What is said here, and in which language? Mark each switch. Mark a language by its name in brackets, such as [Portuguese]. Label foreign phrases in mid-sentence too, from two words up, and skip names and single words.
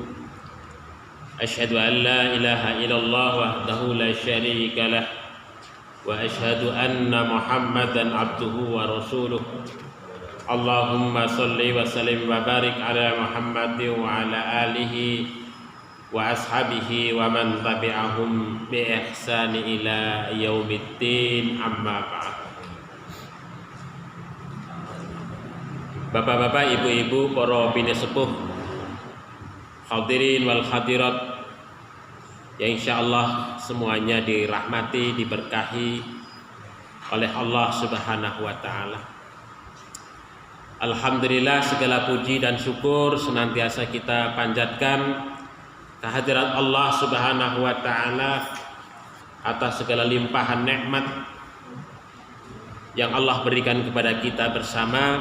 [Arabic] أشهد أن لا إله إلا الله وحده لا شريك له وأشهد أن محمدا عبده ورسوله. اللهم صل وسلم وبارك على محمد وعلى آله وأصحابه ومن تبعهم بإحسان إلى يوم الدين، أما بعد. [Indonesian] Bapak-bapak, ibu-ibu, para [Javanese] bini sepuh, [Arabic] الحاضرين والحاضرات [Indonesian] yang insyaallah semuanya dirahmati, diberkahi oleh Allah [Arabic] سبحانه وتعالى. [Indonesian] Alhamdulillah, segala puji dan syukur senantiasa kita panjatkan kehadirat Allah [Arabic] سبحانه وتعالى [Indonesian] atas segala limpahan nikmat yang Allah berikan kepada kita bersama.